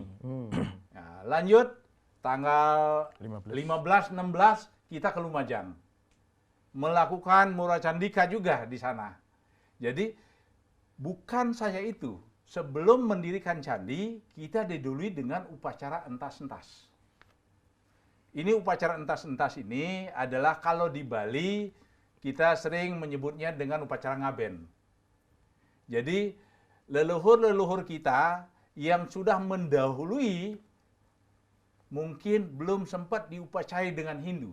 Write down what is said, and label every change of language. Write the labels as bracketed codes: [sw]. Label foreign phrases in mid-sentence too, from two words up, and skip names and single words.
[id] Nah, lanjut tanggal 15-16 kita ke Lumajang. Melakukan Murwa Candika juga di sana. Jadi bukan saja itu, sebelum mendirikan candi kita didului dengan upacara entas-entas. Ini upacara entas-entas ini adalah kalau di Bali kita sering menyebutnya dengan upacara ngaben. Jadi leluhur-leluhur kita yang sudah mendahului mungkin belum sempat diupacarai dengan Hindu.